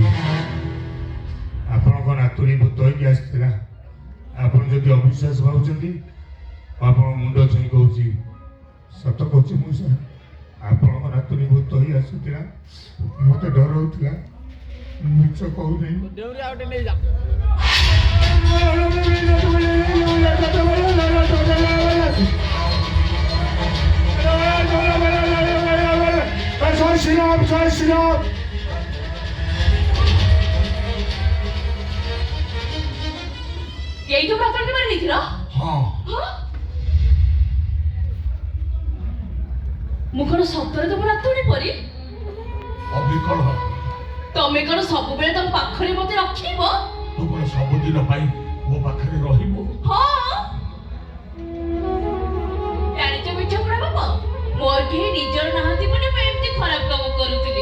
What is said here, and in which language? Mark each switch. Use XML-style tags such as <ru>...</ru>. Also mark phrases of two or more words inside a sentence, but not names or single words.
<or>ଆପଣଙ୍କ ନାତୁଣୀ ଭୂତ ହେଇକି ଆସିଥିଲା। ଆପଣ ଯଦି ଅବିଶ୍ୱାସ ଭାବୁଛନ୍ତି, ଆପଣ ମୁଣ୍ଡ ଛୁଇଁ କହୁଛି, ସତ କହୁଛି ମଉସା, ଆପଣଙ୍କ ନାତୁଣୀ ଭୂତ ହେଇ ଆସୁଥିଲା। ମତେ ଡର ହଉଥିଲା, ମିଛ କହୁନି। ଦେଉରି ଆଉ ଗୋଟେ ନେଇଯା।</or> <bn>জয় শ্রীরাম, জয় শ্রীরাম। এইটুকু আপনাকে মারি নিয়েছিল? হ্যাঁ।</bn> <or>ମୁଁ କଣ ସତରେ ତମ ନାତୁଣୀ ପରି? ଅବିକଳ ତମେ କଣ ସବୁବେଳେ ତମ ପାଖରେ ମତେ ରଖିବ? ତୁ କଣ ସବୁଦିନ ପାଇଁ ମୋ ପାଖରେ ରହିବୁ? ହଁ, ଜାଣିଛ ମିଛ ପଡା ବାପା, ମୋର କେହି ନିଜର ନାହାନ୍ତି ବୋଲି ମୁଁ ଏମିତି ଖରାପ କାମ କରୁଥିଲି।</or>